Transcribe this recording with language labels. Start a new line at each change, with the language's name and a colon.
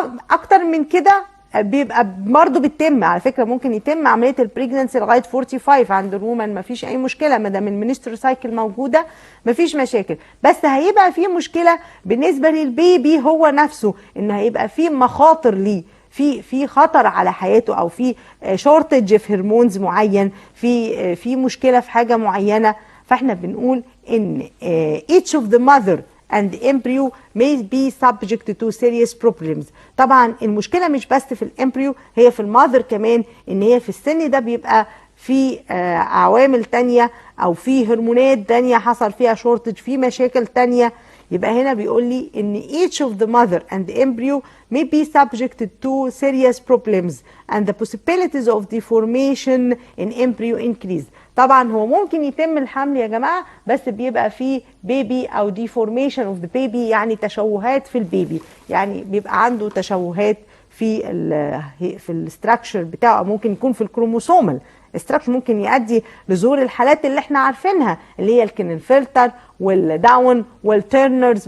Arabic: اكتر من كده بيبقى برضه بتتم، على فكره ممكن يتم عمليه البريجننسي لغايه 45 عند الومن، ما فيش اي مشكله ما دام المنستر سايكل موجوده ما فيش مشاكل. بس هيبقى في مشكله بالنسبه للبيبي هو نفسه، ان هيبقى في مخاطر ليه، في خطر على حياته او في شورتج في هرمونز معين، في مشكله في حاجه معينه.
English: فاحنا بنقول ان each of the mother and embryo may be subject to serious problems.
Arabic: طبعا المشكله مش بس في الامبريو، هي في الماذر كمان، ان هي في السن ده بيبقى في عوامل تانية او في هرمونات تانية حصل فيها شورتج، في مشاكل تانية.
English: يبقى هنا بيقول لي ان each of the mother and the embryo may be subject to serious problems and the possibilities of deformation in embryo increase.
Arabic: طبعا هو ممكن يتم الحمل يا جماعه بس بيبقى فيه بيبي او deformation of the baby، يعني تشوهات في البيبي، يعني بيبقى عنده تشوهات في الاستراكشر بتاعه، ممكن يكون في الكروموسومال استراكشر، ممكن يؤدي لظهور الحالات اللي احنا عارفينها اللي هي الكلينفلتر والداون والتيرنرز.